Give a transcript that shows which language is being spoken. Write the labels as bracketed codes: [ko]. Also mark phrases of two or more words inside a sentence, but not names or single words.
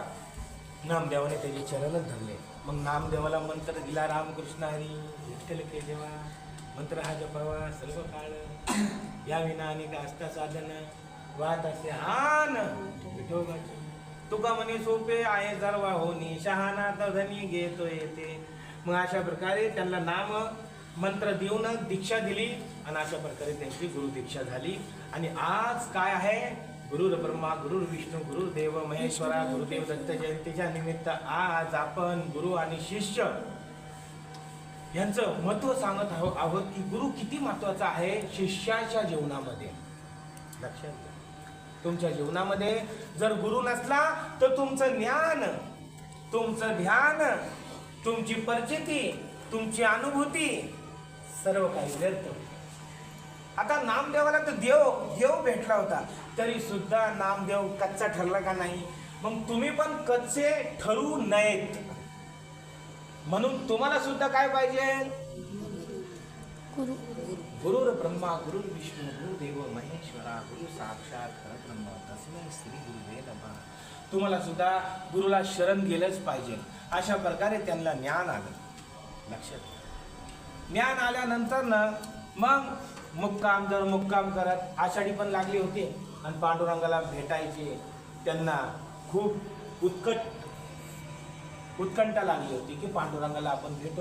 [mr] नामदेवाने त्याचे चरणच धरले. मग नामदेवाला मंत्र दिला, रामकृष्ण हरी विठ्ठल के देवा, मंत्र हा जपावा सर्व काळ, या विना अनेक असता साधन, वाहत असे आन विठोबाची. तुका म्हणे सोपे आहे जरवा होनी, शहाणा तर धनी घेतो येते. मग अशा प्रकारे त्यांना नाम मंत्र देऊन दीक्षा दिली आणि अशा प्रकारे त्यांची गुरु दीक्षा झाली. आणि आज काय आहे, [sa] गुरुर ब्रह्मा गुरुर विष्णू गुरुदेव महेश्वरा [mr] गुरुदेव दत्त जयंतीच्या निमित्त आज आपण गुरु आणि शिष्य यांचं महत्व सांगत आहोत की गुरु किती महत्वाचा आहे शिष्याच्या जीवनामध्ये. लक्षात घ्या, तुमच्या जीवनामध्ये जर गुरु नसला तर तुमचं ज्ञान, तुमचं ध्यान, तुमची परिचिती, तुमची अनुभूती सर्व काही व्यर्थ. आता नामदेवाला तर देव भेटला होता, तरी सुद्धा नामदेव कच्चा ठरला का नाही. मग तुम्ही पण कच्चे ठरू नयेत, म्हणून तुम्हाला सुद्धा काय पाहिजे, [sa] गुरुर ब्रह्मा गुरुर विष्णू गुरुदेव महेश्वरा गुरु साक्षात परब्रह्म तस्मै श्री गुरुवे नमः. [mr] तुम्हाला सुद्धा गुरुला शरण गेलंच पाहिजे. अशा प्रकारे त्यांना ज्ञान आलं. लक्षात, ज्ञान आल्यानंतर ना मग मुक्काम करत आषाढी पण लागली होती आणि पांडुरंगाला भेटायचे त्यांना खूप उत्कंठा लागली होती की पांडुरंगाला आपण भेटू.